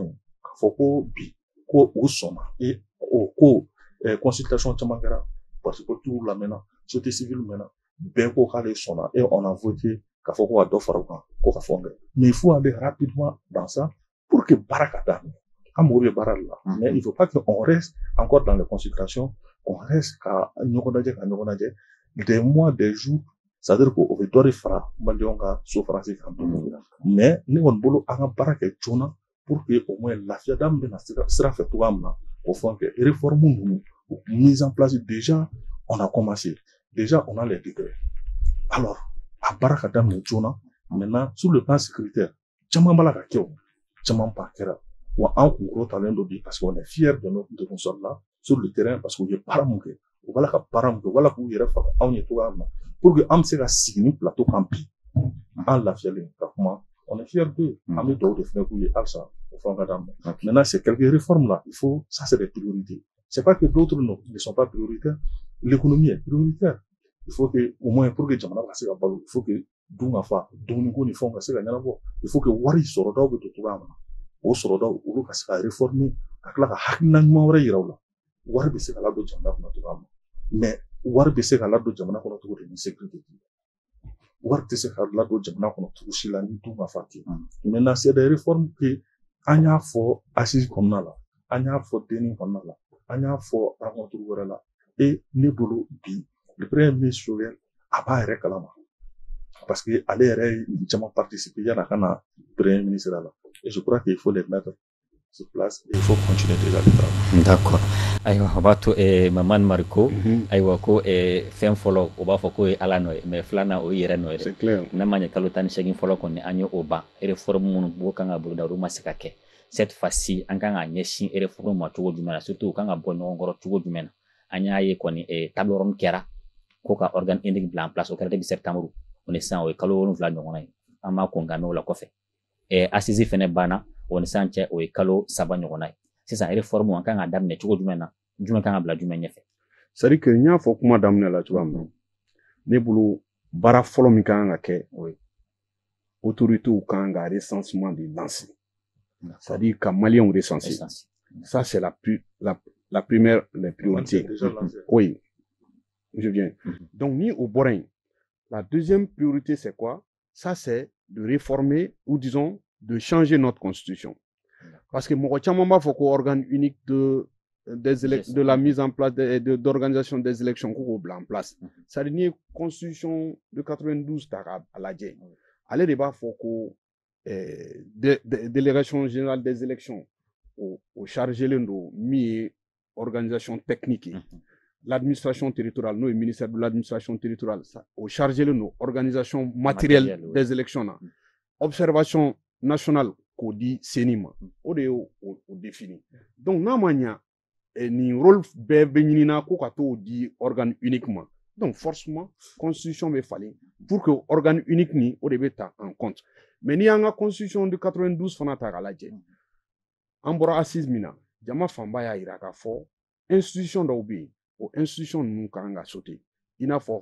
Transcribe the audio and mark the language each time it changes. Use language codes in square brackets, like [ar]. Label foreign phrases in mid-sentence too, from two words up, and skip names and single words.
[bm] ye k'a fɔ ko bi ko o sɔnna et o ko consultation caman kɛra [fr] parce que tout [bm] lamɛnna [fr] société civile [bm] mɛnna bɛɛ ko k'ale sɔnna [fr] et on a voté [bm] k'a fɔ ko ka dɔ fara o kan ko ka fɔ [fr] mais il faut aller rapidement dans ça pour que [bm] baara ka daminɛ an mago bɛ baara de la [fr] mais il faut pas que on reste encore dans les consultations on reste [bm] ka ɲɔgɔn lajɛ [fr] des mois des jours c'est-à-dire [bm] qu'o bɛ dɔ de fara maliyɛnw ka souffrance kan mais ne kɔni bolo an ka baara kɛ joona [fr] pour que au moins [bm] lafiya da min bɛna sira fɛ cogoya min na o fɔ kɛ réforme ninnu [fr] mise en place déjà on a commencé déjà on a les décrets alors [bm] a baara ka daminɛ joona [fr] maintenant sur le plan sécuritaire [bm] caman b'a la ka kɛ o caman ba kɛra wa an kunkolo talen don bi [fr] parce qu'on est fiers de nos soldats sur le terrain parce que [bm] u ye baara mun kɛ u b'a la ka baara mun kɛ wala k'u yɛrɛ faga anw ye cogoya min na [fr] pour que [bm] an bɛ se ka sigi ni plateau kan bi an lafiyalen ka kuma [fr] on est fiers d'eux [bm] an bɛ dugawu de fɛnɛ k'u ye halisa o fɛn ka d'an ma [fr] maintenant c'est quelques réformes là il faut ça c'est des priorités c'est pas que d'autres ne sont pas prioritaires l'économie est prioritaire il faut que au moins pour que [bm] jamana ka se ka balo [fr] il faut que [bm] dun ka fa dumuniko ni fɛnw ka se ka ɲɛnabɔ [fr] il faut que [bm] wari sɔrɔdaw bɛ don cogoya min na o sɔrɔdaw olu ka se ka réformer ka tila ka hakilina ɲuman wɛrɛ yira u la wari bɛ se ka ladon jamana kɔnɔ cogoya min na mais wari bɛ se ka ladon jamana kɔnɔ cogo di ni sécurité wari tɛ se ka ladon jamana kɔnɔ cogo si la ni dun ka fa tɛ [fr] maintenant c'est des réformes que [bm] an y'a fɔ assise kɔnɔna la an y'a fɔ denni kɔnɔna la an y'a fɔ rencontre wɛrɛ la et ne bolo bi [fr] le premier ministre [bm] Joël a b'a yɛrɛ kalama [fr] parce que [bm] ale yɛrɛ ye caman participer yan'a ka na [fr] premier ministre [bm] la [fr] et je crois qu'il faut les mettre sur place et il faut continuer déjà le travail. D'accord. [bm] Aywa o b'a to Mamani Mariko aywa ko fɛn fɔlɔ o b'a fɔ ko ye Ala nɔ ye mais filanan o ye yɛrɛ nɔ ye [fr] c'est clair [bm] n'a ma ɲɛ kalo 18 fɔlɔ kɔni an ye o ban réforme minnu b'o kan ka boloda olu ma se ka kɛ [fr] cette fois-ci [bm] an kan ka ɲɛsin réforme ma cogo jumɛn na surtout u kan ka bɔ ɲɔgɔn kɔrɔ cogo jumɛn na an y'a ye kɔni [fr] table ronde [bm] kɛra ko ka [fr] organe unique [bm] bila [fr] en place [bm] o kɛra [fr] depuis septembre [bm] o ni sisan o ye kalo 7 ɲɔgɔnna ye an b'a ko nka mɛ o la kɔfɛ assise fɛnɛ banna o ni sisan cɛ o ye kalo 3 ɲɔgɔnna ye sisan réforme an kan ka daminɛ cogo jumɛn na jumɛn kan ka bila jumɛn ɲɛfɛ [fr] c'est à dire que [bm] n y'a fɔ kuma daminɛ la cogoya min na ne bolo baara fɔlɔ min kan ka kɛ [fr] autorités [bm] kan ka [fr] recensement de lancer c'est à dire [bm] ka maliyɛnw [fr] recenser ça c'est la première les priorités oui je viens donc [bm] ni au bɔra yen la [fr] deuxième priorité c'est quoi ça c'est de réformer ou disons de changer notre constitution parce que [bm] mɔgɔ caman b'a fɔ ko [fr] organe unique de la mise en place d'organisation des élections qu'on en place. Ça veut dire constitution de 92 à lajɛ. [bm] Ale de b'a fɔ ko [fr] délégation générale des élections [bm] au chargelen don min ye [fr] organisation technique l'administration territoriale [bm] n'o ye [fr] ministère de l'administration territoriale [bm] au chargelen don [fr] organisation matérielle des élections [bm] na [fr] observation nationale [bm] k'o di CENI ma o de y'o défini donc n'a ma ɲa ni rôle bɛɛ bɛ ɲinina ko ka t'o di [fr] organe unique [bm] ma donc forcément constitution bɛ falen [fr] pour que organe unique [bm] ni o de bɛ ta [fr] en compte mais [bm] ni y'an ka [fr] constitution de 92 [bm] fana ta k'a lajɛ an bɔra assise min na jama fanba y'a yira k'a fɔ institution dɔw bɛ yen o institution ninnu kan ka sauter i n'a fɔ